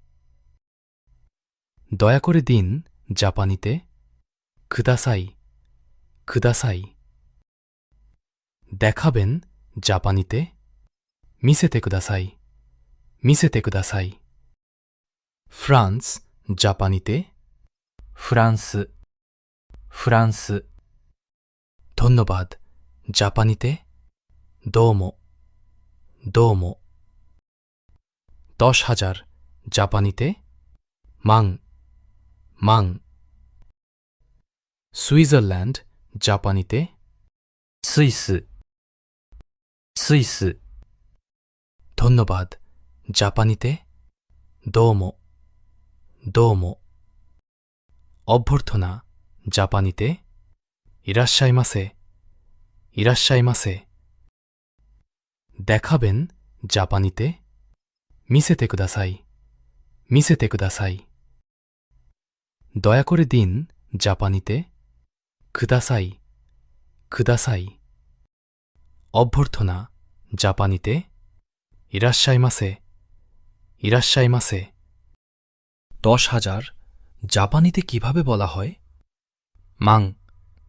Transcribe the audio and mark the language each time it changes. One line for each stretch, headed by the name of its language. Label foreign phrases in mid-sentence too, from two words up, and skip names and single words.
Bangla: দয়া করে দিন জাপানিতে
Japanese: ください ください
Bangla: দেখাবেন জাপানিতে
Japanese: 見せてください 見せてください
Bangla: ফ্রান্স জাপানিতে
Japanese: フランス、フランス、
Bangla: ধন্যবাদ জাপানিতে
Japanese: どうも どうも
Bangla: 10,000 জাপানিতে
Japanese: 万 万
Bangla: সুইজারল্যান্ড জাপানিতে
Japanese: スイス、スイス、
Bangla: ধন্যবাদ জাপানিতে
Japanese: どうも どうも
Bangla: অভ্যর্থনা জাপানিতে
Japanese: いらっしゃいませ いらっしゃいませ
Bangla: দেখাবেন জাপানিতে
Japanese: 見せてください 見せてください
Bangla: দয়া করে দিন জাপানিতে
Japanese: ください ください
Bangla: অভ্যর্থনা জাপানিতে
Japanese: いらっしゃいませ いらっしゃいませ
Bangla: 10,000 জাপানিতে কিভাবে বলা হয়